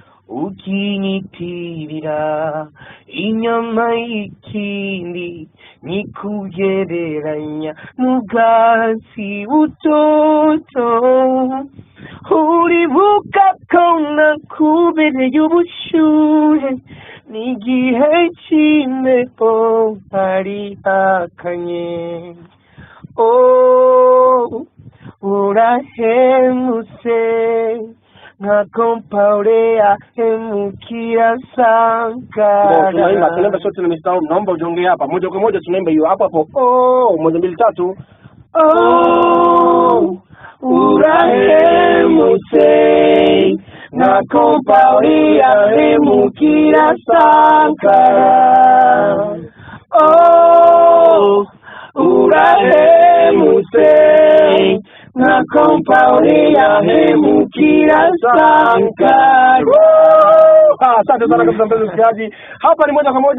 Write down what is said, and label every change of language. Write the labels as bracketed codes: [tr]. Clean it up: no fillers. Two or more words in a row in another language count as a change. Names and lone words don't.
[rn] ukinitirira inyama y'ikindi nikugereranya n'ubwatsi butoto, uribuka ko nakubereye ubushuhe n'igihe cy'imbeho hari hakanye. Urahemutse nka kompaure ahemukira sankara. [sw] Tunaimba sote na mistari, naomba ujiongee hapa moja kwa moja, tunaimba hiyo hapo hapo. 1 2 3. [rn] Urahemutse nka kompaure ahemukira sankara. Urahemutse na kompaure ahemukira sankara. [sw] Asante sana kwa mpenzi msikilizaji. Hapa ni moja kwa moja